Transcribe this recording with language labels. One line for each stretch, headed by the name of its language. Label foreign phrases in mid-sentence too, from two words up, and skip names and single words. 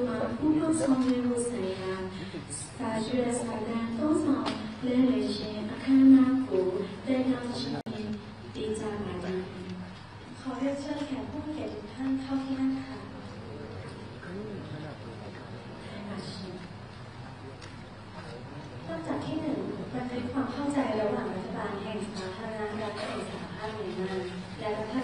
Burmese: ပူးပေါင်းဆောင်ရွက်မှုဆိုင်ရာစာရွက်စာတမ်းသုံးဆောင်လဲလှယ်ခြင်းအခမ်းအနားကိုတက်ရောက်ခြင်းတေးကြပါသည်
Thai: ขอเรียนเชิญแขกผู้มีเกียรติทุกท่านเข้าที่นั่งค่ะลำดับที่ 1 บันทึกความเข้าใจระหว่างรัฐบาลแห่งสาธารณรัฐแห่งสหภาพเมียนมาและรัฐ